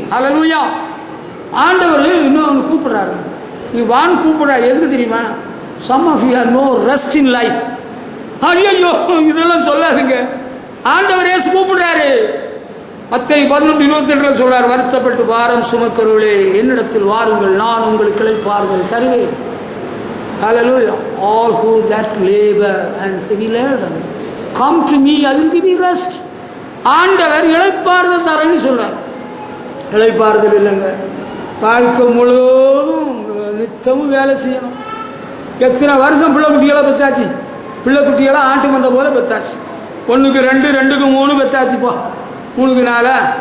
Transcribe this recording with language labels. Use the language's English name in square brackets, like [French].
[Tamil] ஹல்லேலூயா. ஆண்டவர் இன்னும் கூப்பிடுறாரு. நீ வான் கூப்பிடுறாரு. எதுக்கு தெரியுமா? [English] Some of you have no rest in life. [Tamil] ஐயோ, இதெல்லாம் சொல்லாதுங்க. ஆண்டவர் இயேசு கூப்பிடுறாரு. மத்தேயு 11:28 சொல்றாரு, வருத்தப்பட்டு பாரம் சுமக்கிறவர்களே என்னிடத்தில் வாருங்கள், நான் உங்களுக்கு இளைப்பாறுதல் தருவேன். [English] Hallelujah. All who that labor and heavy laden, come to me, I will give you rest. [Tamil] ஆண்டவர் இளைப்பாறுதல் தரேன்னு சொல்றார். இளைப்பாறுதல் இல்லைங்க, வாழ்க்கை முழுவதும் நித்தமும் வேலை செய்யணும். எத்தனை வருஷம் பிள்ளை குட்டிகளை பெத்தாச்சு, பிள்ளை குட்டிகளை ஆட்டு மந்த போல பெத்தாச்சு. 1க்கு 2, 2க்கு 3 பெத்தாச்சு. போ 3க்கு 4.